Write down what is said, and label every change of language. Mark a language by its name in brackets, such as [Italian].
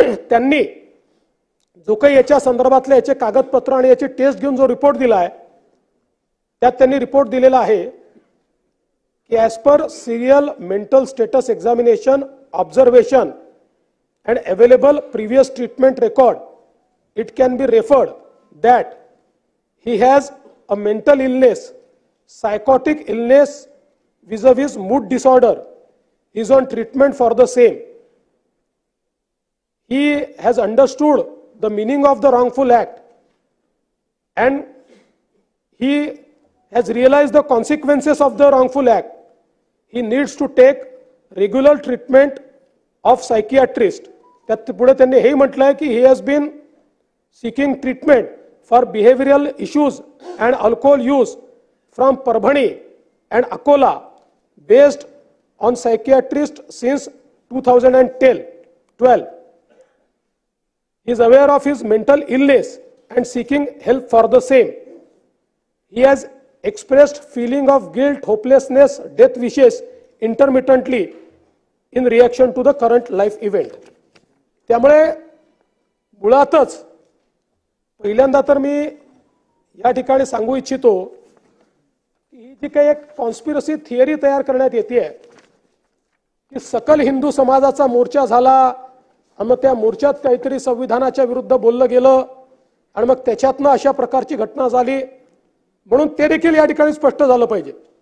[Marathi] त्यांनी जो काही याच्या संदर्भातले याचे कागदपत्र आणि याची टेस्ट घेऊन जो रिपोर्ट दिला आहे त्यात त्यांनी रिपोर्ट दिलेला आहे की [English] As per serial mental status examination observation and available previous treatment record it can be referred that he has a mental illness, psychotic illness vis-a-vis mood disorder, is on treatment for the same. He has understood the meaning of the wrongful act and he has realized the consequences of the wrongful act. He needs to take regular treatment of psychiatrist. [Marathi] त्यात पुढे त्यांनी हे म्हटलंय की [English] he has been seeking treatment for behavioral issues and alcohol use from Parbhani and Akola based on psychiatrist since 2012. He is aware of his mental illness and seeking help for the same. He has expressed feeling of guilt, hopelessness, death wishes intermittently in reaction to the current life event. [Marathi] त्यामुळे मुळातच पहिल्यांदा तर मी या ठिकाणी सांगू इच्छितो की ही जी काही एक कॉन्स्पिरसी थिअरी तयार करण्यात येते की सकल हिंदू समाजाचा मोर्चा झाला आणि मग त्या मोर्चात काहीतरी संविधानाच्या विरुद्ध बोललं गेलं आणि मग त्याच्यातनं अशा प्रकारची घटना झाली, म्हणून ते देखील या ठिकाणी स्पष्ट झालं पाहिजे।